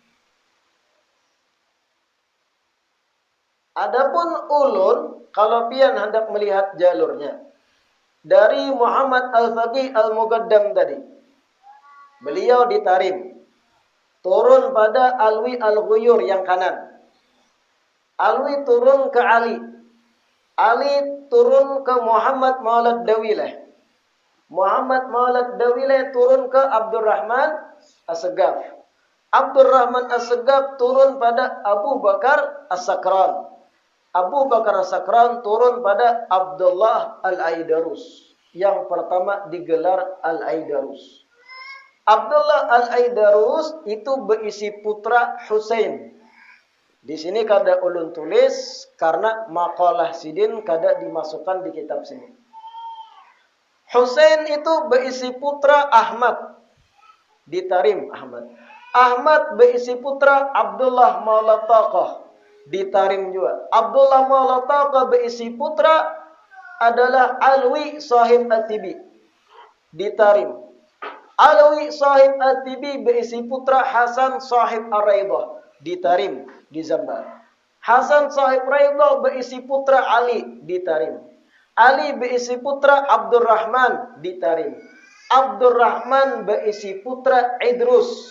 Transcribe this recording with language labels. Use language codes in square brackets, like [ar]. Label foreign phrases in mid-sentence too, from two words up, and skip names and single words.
[bjn] Adapun ulun, kalau pian hendak melihat jalurnya, dari Muhammad Al-Faqih Al-Muqaddam tadi, beliau di Tarim, turun pada Alwi Al-Ghuyur yang kanan. [id] Alwi turun ke Ali. Ali turun ke Muhammad Maulad Dawilah. Muhammad Maulad Dawilah turun ke Abdurrahman As-Segaf. Abdurrahman As-Segaf turun pada Abu Bakar As-Sakran. Abu Bakar As-Sakran turun pada Abdullah Al-Aidarus. Yang pertama digelar Al-Aidarus. Abdullah Al-Aidarus itu berisi putra Husain. [bjn] Di sini kada ulun tulis karena makalah sidin kada dimasukkan di kitab sini. [id] Husain itu berisi putra Ahmad. Di Tarim Ahmad. Ahmad berisi putra Abdullah Maula Taqah. Di Tarim juga. Abdullah Maula Taqah berisi putra adalah Alwi Sahib At-Tibi. Di Tarim. Alwi Sahib At-Tibi berisi putra Hasan Sahib Ar-Raidah. Di Tarim. Di Zamba. Hasan Sahib Raidah berisi putra Ali. Di Tarim. Ali berisi putra Abdurrahman di Tarim. Abdurrahman berisi putra Idrus.